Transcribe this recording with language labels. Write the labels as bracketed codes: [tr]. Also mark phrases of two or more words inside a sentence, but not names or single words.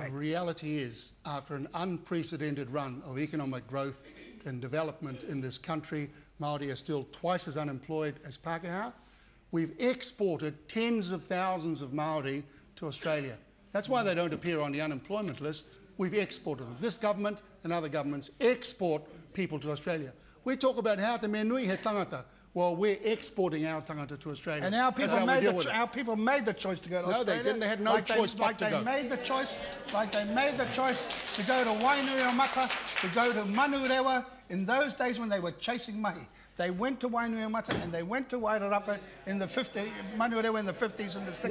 [en] The reality is, after an unprecedented run of economic growth and development in this country, Māori are still twice as unemployed as Pākehā. We've exported tens of thousands of Māori to Australia. That's why they don't appear on the unemployment list. We've exported them. This government and other governments export people to Australia. We talk about how [mi] te menui he tangata. [en] Well, we're exporting our tangata to Australia. And our people, made the choice to go to Australia. No, they didn't. They had no choice but to go. They made the choice to go to Wainuiomata, to go to Manurewa. In those days when they were chasing mahi, they went to Wainuiomata and they went to Wairarapa in the 50s, Manurewa in the 50s and the 60s.